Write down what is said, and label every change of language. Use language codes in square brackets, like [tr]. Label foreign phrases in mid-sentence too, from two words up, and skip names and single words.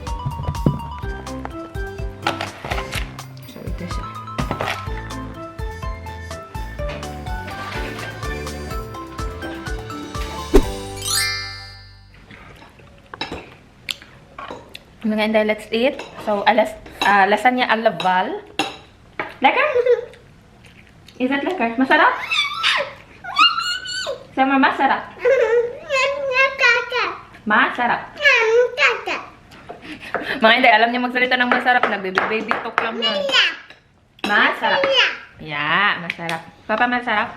[tl] So, ito siya. Mga inday, [en] let's eat. [tl] So, lasagna a la Val. Lekker? [en] Is it lekker? [tl] Masarap? Sama masarap? Masarap. Mga hindi, alam niya magsalita ng masarap. Nagbaby talk lang yun. Masarap. Yeah, masarap. Papa, masarap?